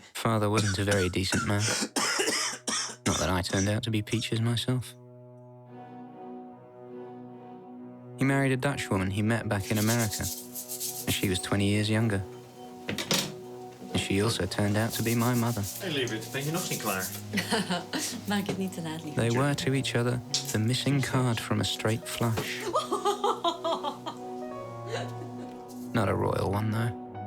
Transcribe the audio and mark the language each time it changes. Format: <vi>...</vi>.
<en>Father wasn't a very decent man. Not that I turned out to be peaches myself. He married a Dutch woman he met back in America, and she was 20 years younger. And she also turned out to be my mother.</en> <nl>Hey, lieverd, ben je nog niet klaar? Maak het niet te laat, lief.</nl> <en>They were to each other the missing card from a straight flush. Not a royal one, though.</en>